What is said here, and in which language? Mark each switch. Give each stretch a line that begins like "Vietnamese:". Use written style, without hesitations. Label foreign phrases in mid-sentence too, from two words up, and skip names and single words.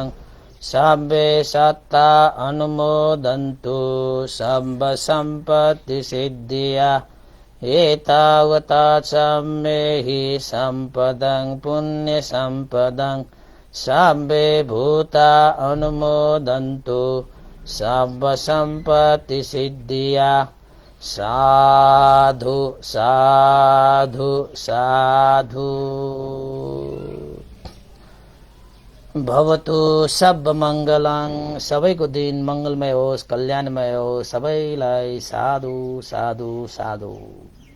Pali: सब्बे सत्ता अनुमोदन्तु सब्ब सम्पत्ति सिद्धिया एतावता सम्मेहि सम्पदं पुण्य सम्पदं सब्बे भूता अनुमोदन्तु सब्ब सम्पत्ति सिद्धिया साधु साधु साधु भवतु सब मङ्गलं।
Nepali: सबैको दिन मङ्गलमय होस्, कल्याणमय होस्। सबैलाई साधु साधु साधु।